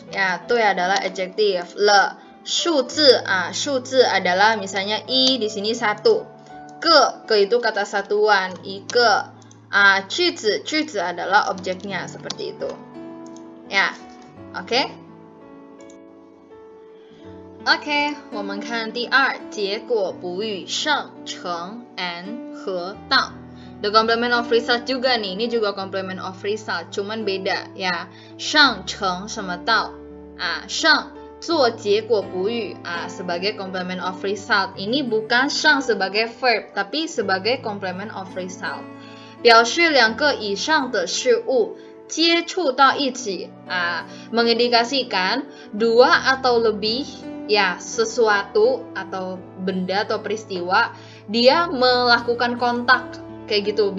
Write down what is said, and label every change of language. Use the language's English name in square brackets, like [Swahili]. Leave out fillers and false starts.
[Indonesian] Ya, 对 adalah adjective. Le 数字 数字 adalah misalnya i di sini 1. Ke itu kata satuan, 1. 句子 adalah objeknya, seperti itu. Ya, oke. [Chinese] OK， 我们看第2结果补语上成 and 和到。 [Indonesian] The complement of result juga nih, ini juga complement of result, cuman beda ya. [Chinese] 上成什么到上做结果补语sebagai complement of result. [Indonesian] Ini bukan 上 sebagai verb, tapi sebagai complement of result. [Chinese] 表示2个以上的事物接触到一起, [Indonesian] mengindikasikan 2 atau lebih ya sesuatu atau benda atau peristiwa dia melakukan kontak kayak gitu.